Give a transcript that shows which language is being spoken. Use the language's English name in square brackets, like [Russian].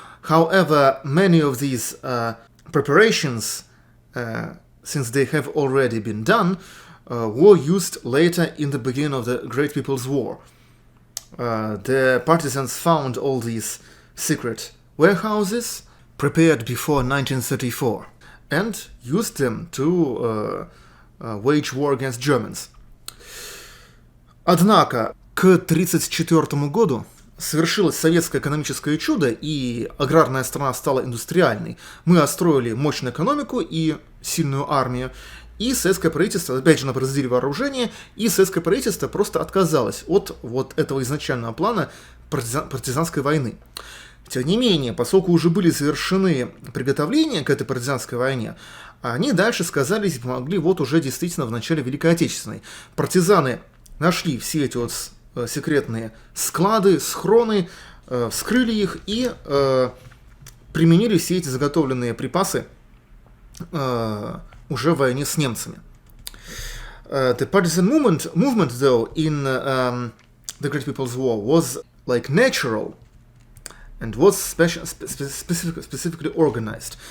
[English] However, many of these preparations, since they have already been done, were used later in the beginning of the Great People's War. The partisans found all these secret warehouses prepared before 1934 and used them to wage war against Germans. [Russian] Однако к 1934 году совершилось советское экономическое чудо, и аграрная страна стала индустриальной. Мы отстроили мощную экономику и сильную армию, и советское правительство, опять же, на производили вооружение, и советское правительство просто отказалось от вот этого изначального плана партизанской войны. Тем не менее, поскольку уже были совершены приготовления к этой партизанской войне, они дальше сказались и помогли вот уже действительно в начале Великой Отечественной. Партизаны нашли все эти вот секретные склады, схроны, вскрыли их и применили все эти заготовленные припасы уже в войне с немцами. [English] The partisan movement though, in the Great People's War was like natural and was specifically organized.